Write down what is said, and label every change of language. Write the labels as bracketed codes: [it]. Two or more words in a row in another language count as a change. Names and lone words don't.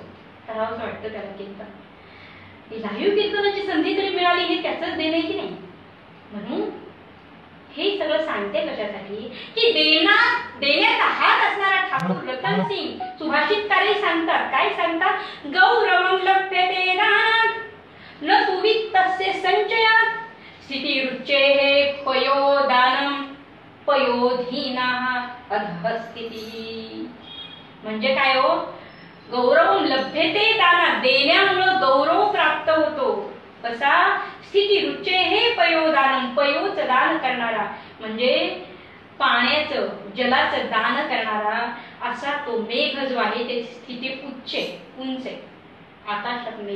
[mr] करावंसं वाटतं त्याला कीर्तन. लाईव्ह कीर्तनाची संधी तरी मिळाली हे त्याचंच देणे की नाही. म्हणून हे सगळं सांगते कशासाठी की देण्याचा हात असणारा ठाकूर रतन सिंग सुभाषितकारही सांगतात. काय सांगतात. [sa] गौरवं लभ्यते दानात् न तु वित्तस्य संचयात् स्थितिरुच्चेः पयोदानं पयोधीनाः अधः स्थितिः. [mr] म्हणजे काय हो. [sa] गौरवं लभ्यते दानात् [mr] देण्यामुळं गौरव प्राप्त होतो. कसा. [sa] स्थिती रुचेः पयोदानं [mr] पयोच दान करणारा म्हणजे पाण्याचं जलाचं दान करणारा असा तो मेघ जो आहे ते स्थिती उंच आहे आकाशात मेघ.